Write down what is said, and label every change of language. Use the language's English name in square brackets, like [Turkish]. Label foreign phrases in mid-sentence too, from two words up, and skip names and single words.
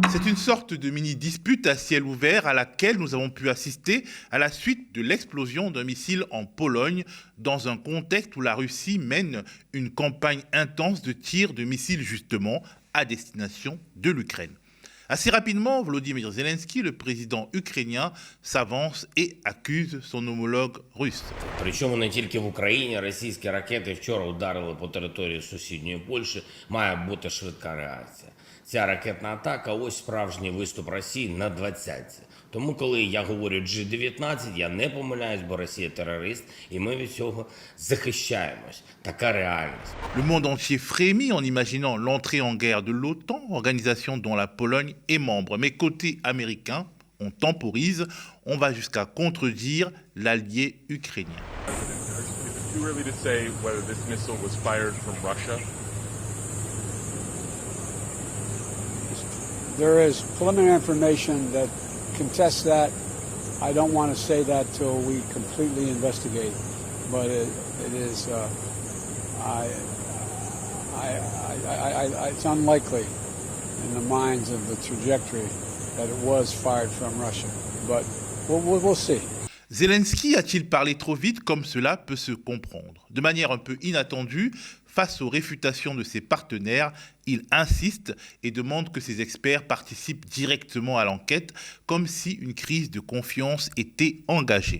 [French] une sorte de mini-dispute à ciel ouvert à laquelle nous avons pu assister à la suite de l'explosion d'un missile en Pologne, dans un contexte où la Russie mène une campagne intense de tirs de missiles justement à destination de l'Ukraine. Assez rapidement, Volodymyr Zelensky, le président ukrainien, s'avance et accuse son homologue russe. [Ukrainian] Причому не тільки в Україні. Російські ракети вчора ударили по території сусідньої Польщі. Має бути швидка реакція. Ця ракетна атака – ось справжній виступ Росії на 20-ці. Тому, коли я говорю G19, я не помиляюсь, бо Росія терорист, і ми від цього захищаємось. Така реальність. [French] Le monde entier frémit en imaginant l'entrée en guerre de l'OTAN, organisation dont la Pologne est membre. Mais côté américain, on temporise, on va jusqu'à contredire l'allié ukrainien. [English] It's too early to say whether this missile was fired from Russia. There is preliminary information that contests that. I don't want to say that till we completely investigate, but it is. It's unlikely in the minds of the trajectory that it was fired from Russia, but we'll see. [French] Zelensky a-t-il parlé trop vite comme cela peut se comprendre? De manière un peu inattendue, face aux réfutations de ses partenaires, il insiste et demande que ses experts participent directement à l'enquête, comme si une crise de confiance était engagée.